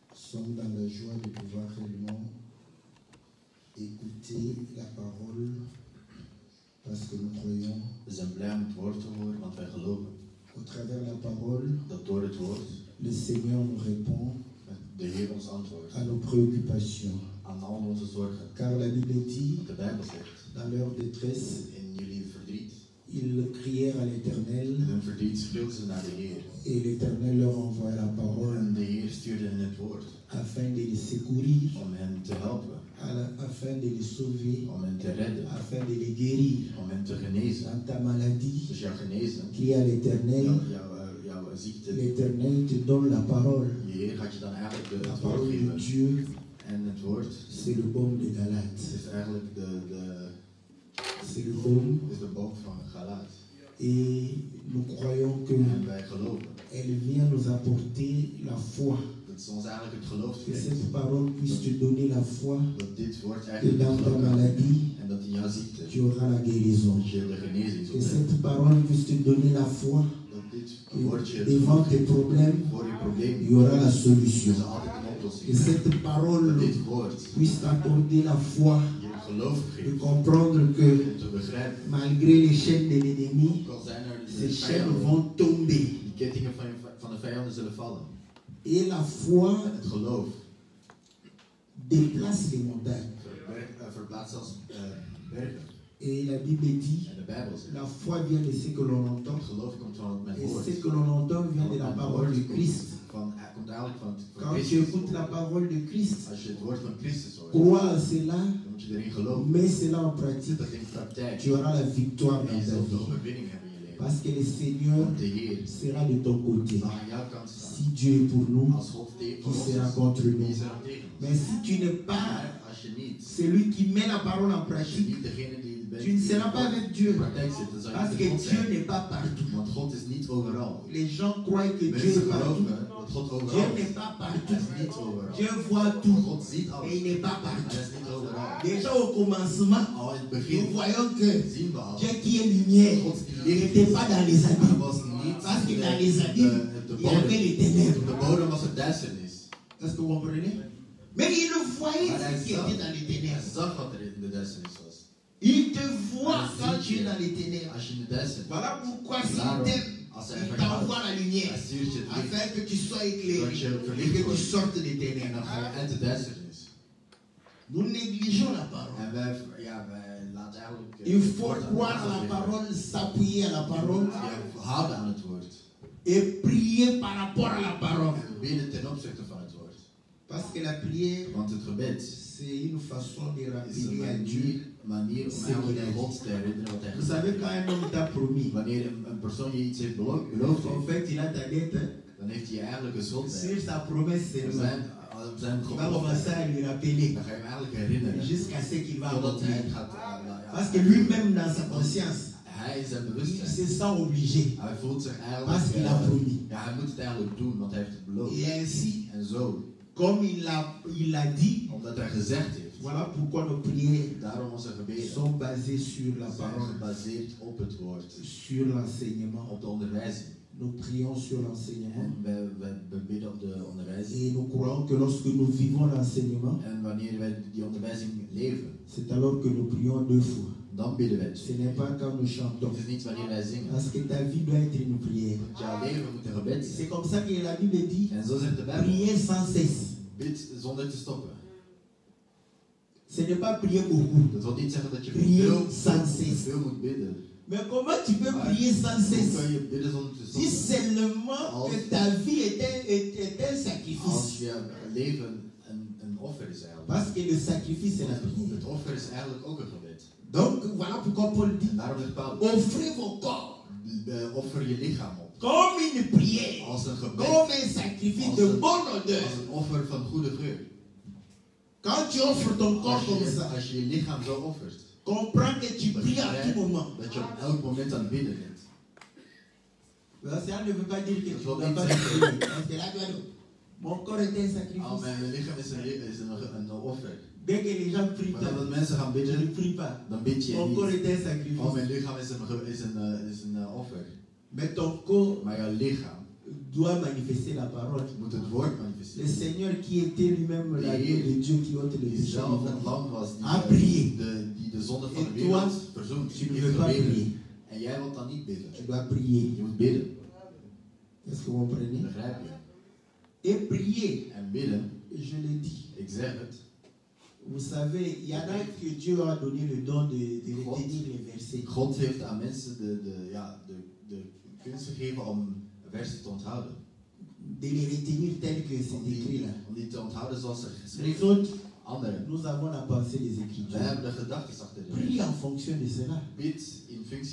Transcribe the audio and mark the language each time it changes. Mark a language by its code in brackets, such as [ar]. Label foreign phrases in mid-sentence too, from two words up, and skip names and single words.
[fr] sommes dans la joie de pouvoir réellement écouter la parole parce que nous croyons. [nl] We zijn blij om het woord te horen, want wij geloven [fr] Au travers la parole, [nl] dat door het woord [fr] le Seigneur nous répond [nl] de Heer ons antwoordt [fr] à nos préoccupations. [nl] aan al onze zorgen. [fr] Car la Bible dit, [nl] Want de Bijbel zegt, [fr] dans leur détresse, [nl] in jullie verdriet, [fr] ils crièrent à l'Éternel [nl] in hun verdriet schreeuwden ze naar de Heer. [fr] et l'Éternel leur envoya la parole [nl] En de Heer stuurde hen het woord [fr] afin de les secourir, [nl] om hen te helpen, [fr] afin de les sauver, [nl] om hen te redden, [fr] afin de les guérir. [nl] om hen te genezen. [fr] Dans ta maladie, [nl] Dus jouw genezen, [fr] crie à l'Éternel, [nl] jouw ziekte, [fr] l'Éternel te donne la parole. [nl] je Heer gaat je dan eigenlijk [fr] La [nl] het woord [fr] parole de [nl] geven. [fr] Dieu, [nl] En het woord [fr] c'est le baume de Galate. [nl] is eigenlijk [fr] C'est le baume. [nl] is de boom van Galaat. [fr] Et nous croyons [nl] En wij geloven [fr] qu'elle vient nous apporter la foi. [nl] dat ze ons eigenlijk het geloof [fr] Que [nl] geeft. [fr] cette parole puisse te donner la foi. [nl] Dat dit woord [fr] Que [nl] eigenlijk [fr] dans [nl] het [fr] ta [nl] geloof heeft. [fr] maladie, [nl] En dat in jouw ziekte [fr] tu auras la guérison. [nl] dat je de genezing [fr] Que [nl] zult hebben. [fr] cette parole puisse te donner la foi. [nl] Dat dit [fr] Que [nl] woordje het [fr] devant [nl] geloof [fr] tes [nl] geeft [fr] problèmes, [nl] voor je probleem. [fr] il y aura la solution. [nl] Er is altijd een oplossing. [fr] Que cette [nl] Dat [fr] parole [nl] dit woord [fr] puisse t'accorder la foi [nl] je geloof [fr] de [nl] geeft [fr] comprendre que [nl] om te begrijpen. [fr] malgré les chaînes de l'ennemi, [nl] Ook al zijn er de [fr] ces chaînes [nl] vijanden, [fr] vont tomber. [nl] die kettingen van de vijanden zullen vallen. [fr] Et la foi [nl] En het geloof [fr] déplace les montagnes. [nl] verplaatst zelfs bergen. [fr] Et la Bible dit, [nl] En de Bijbel zegt, [fr] la foi vient de ce que l'on entend. [nl] het geloof komt van het met [fr] Et [nl] woord. [fr] ce que l'on entend vient de la [nl] Het [fr] parole [nl] woord [fr] de Christ. [nl] komt eigenlijk van [fr] Quand tu [nl] Christus. [fr] écoutes la parole de Christ, [nl] Als je het woord van Christus hoort, [fr] crois à cela, [nl] dan moet je erin geloven. [fr] mets cela en [nl] Zet [fr] pratique. [nl] dat in praktijk. [fr] Tu auras la victoire [nl] En [fr] dans [nl] je [fr] ta [nl] zult de [fr] vie. [nl] overwinning hebben in je leven. [fr] Parce que le Seigneur [nl] Want de Heer [fr] sera de ton côté. [nl] zal aan jouw kant staan. [fr] Si Dieu est pour nous, [nl] Als God [fr] qui [nl] voor ons [fr] sera [nl] is, [fr] contre [nl] wie [fr] nous? [nl] is er dan tegen ons? [fr] Mais si tu n'es pas [nl] Maar als je niet, [fr] celui qui met la parole en [nl] als je [fr] pratique, [nl] niet degene die bent, [fr] tu ne seras pas avec Dieu. [nl] in praktijk zit, dan zal [fr] Parce [nl] je [fr] que [nl] niet met God [fr] Dieu [nl] zijn. [fr] n'est pas partout. [nl] Want God is niet overal. [fr] Les gens croient que Dieu [nl] Mensen [fr] est partout. [nl] geloven dat God [fr] Dieu [nl] overal is. [fr] n'est pas [nl] Hij [fr] partout. [nl] is niet overal. [fr] Dieu voit tout. [nl] God ziet [fr] Et [nl] alles. [fr] il n'est pas [nl] Hij [fr] partout. [nl] is niet overal. [fr] Déjà au commencement, [nl] Al in het [fr] nous [nl] begin [fr] voyons que [nl] zien we al. [fr] Dieu qui est lumière [nl] God die licht [fr] n'était [nl] is. [fr] pas dans les [nl] Hij [fr] abîmes. [nl] was niet [fr] Parce que dans les [nl] de [fr] abîmes, il y avait les ténèbres. [nl] de bodem was er duisternis. [fr] Est-ce que vous comprenez? Mais il le voyait [nl] Maar hij [fr] ce qui était dans les [nl] Hij [fr] ténèbres. [nl] zag wat er in de duisternis was. [fr] Il te voit quand tu es dans les ténèbres. [nl] Als je in de duisternis [fr] Voilà pourquoi s'il [nl] Daarom, [fr] t'aime, [nl] als hij [fr] il [nl] van je [fr] t'envoie [nl] houdt, [fr] la lumière [nl] hij stuurt je het licht. [fr] afin que tu sois éclairé [nl] Dat je [fr] et [nl] verlicht [fr] que tu [nl] wordt. [fr] sortes des [nl] En dan [fr] ténèbres. [nl] ga je uit de duisternis. [fr] Nous négligeons la parole. [nl] En wij laten eigenlijk... [fr] Il faut croire à la parole, s'appuyer à la parole [nl] We houden aan het woord. [fr] et prier par rapport à la parole. [nl] En we bidden ten opzichte van het woord. [fr] Parce que la prière, [nl] Want het gebed [fr] c'est une façon de [nl] is een [fr] rappeler à Dieu. [nl] manier om eigenlijk aan God te herinneren wat hij [fr] Vous savez, quand un homme t'a promis, [nl] Wanneer een persoon je iets heeft beloofd [fr] en [nl] heeft, [fr] fait, il a ta dette, [nl] dan heeft hij je eigenlijk een schuld bij. [fr] sur sa promesse [nl] We [fr] seulement. [nl] zijn [fr] Tu vas commencer à lui rappeler [nl] dan ga je hem eigenlijk herinneren. [fr] jusqu'à ce qu'il va [nl] Totdat hij [fr] accomplir. [nl] het gaat... [fr] Parce que lui-même, dans sa conscience, [nl] Hij is zijn [fr] il [nl] bewustzijn. [fr] se sent obligé. [nl] Hij voelt zich [fr] Parce [nl] eigenlijk... [fr] qu'il a promis. [nl] Ja, hij moet het eigenlijk doen, want hij heeft het beloofd. [fr] Et ainsi, [nl] En zo, [fr] comme il l'a dit, [nl] omdat hij gezegd heeft, [fr] voilà pourquoi nos prières [nl] daarom onze gebeden [fr] sont basées sur la [nl] zijn [fr] parole, [nl] gebaseerd op het woord, [fr] sur l'enseignement. [nl] op de onderwijzing. [fr] Nous prions sur l'enseignement. [nl] En wij bidden op de onderwijzing. [fr] Et nous croyons que lorsque nous vivons l'enseignement, [nl] En wanneer wij die onderwijzing leven, [fr] c'est alors que nous prions deux fois. [nl] dan bidden wij. [fr] Ce n'est pas quand nous chantons. [nl] Het is niet wanneer wij zingen. [fr] Parce que ta vie doit être une prière. [nl] Want jouw leven moet een gebed zijn. [fr] C'est comme ça que la Bible dit, [nl] En zo zegt de Bijbel. [fr] priez sans cesse. [nl] Bid zonder te stoppen. [fr] Ce n'est pas prier beaucoup. [nl] Dat wil niet zeggen dat je [fr] Prier sans cesse. [nl] veel moet bidden. [fr] Mais comment tu peux prier sans [nl] Hoe [fr] cesse? [nl] kan je bidden zonder te [fr] Si [nl] stoppen? [fr] seulement que ta vie est un [nl] Als [fr] sacrifice. [nl] je leven een offer is eigenlijk. [fr] Parce que le sacrifice, c'est la prière. [nl] Het offer is eigenlijk ook een gebed. [fr] Donc voilà pourquoi Paul dit, [nl] En daarom zegt Paulus, [fr] offrez vos corps [nl] offer je lichaam op. [fr] comme une prière, [nl] Als een gebed. [fr] comme un sacrifice de bonne odeur. [nl] Als een offer van goede geur. [fr] Quand tu offres ton corps comme ça, [nl] Als je je lichaam zo offert. [fr] comprends que tu pries à tout moment. [nl] Dat je op elk moment aan het bidden bent. [fr] Ça ne veut pas dire que tu ne dois pas prier. Parce que là, tu vas dire, mon corps est un [nl] Al [fr] sacrifice. [nl] mijn lichaam is een offer. [fr] Dès que les gens prient [nl] Maar [fr] pas, [nl] dat mensen gaan [fr] je ne [nl] bidden, [fr] prie pas. [nl] dan bid je [fr] Mon corps [nl] niet. [fr] est un sacrifice. [nl] Al mijn lichaam is een offer. [fr] Mais ton corps [nl] Maar jouw lichaam [fr] doit manifester la parole. [nl] moet het woord [fr] Le [nl] manifesteren. [fr] Seigneur qui était lui-même l'agneau de Dieu qui ôte le [nl] Die [fr] péché du [nl] zelf het [fr] monde. [nl] lam was [fr] A prié. [nl] die de zonde van de En wereld [fr] toi, [nl] verzoent. [fr] Tu ne [nl] Heeft [fr] veux pas [nl] gebeden. [fr] prier. [nl] En jij wilt dan niet bidden. [fr] Tu dois prier. [nl] Je moet bidden. [fr] Est-ce que vous comprenez? [nl] Begrijp je? [fr] Et prier, [nl] En bidden, [fr] je l'ai dit. [nl] ik zeg het. [fr] Vous savez, il y en a que Dieu a donné le don de retenir les versets. [nl] God heeft aan mensen de kunst gegeven om versen te onthouden. [fr] De les retenir tels que c'est écrit là. [nl] Om die te onthouden zoals er [fr] Les [nl] geschreven [fr] autres, [nl] Anderen. [fr] nous avons la pensée des [nl] Wij [fr] Écritures. [nl] hebben de gedachten achter de [fr] Prie en fonction de cela. [nl] Bid in functie